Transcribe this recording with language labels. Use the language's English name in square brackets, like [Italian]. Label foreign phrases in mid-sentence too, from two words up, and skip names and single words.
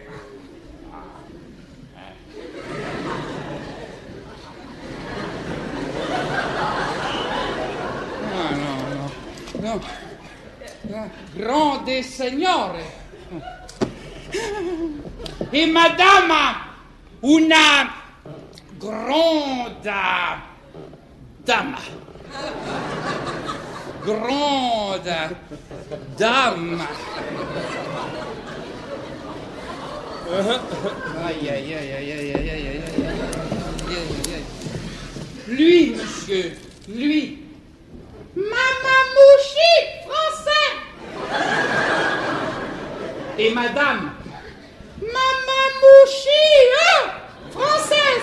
[French] Non. [Italian] Grande signore. E madama, una gronda dama. Gronda dama. [French] Aïe. Lui, monsieur, lui. Mamamouchi, français. Et madame, Mamamouchi, française.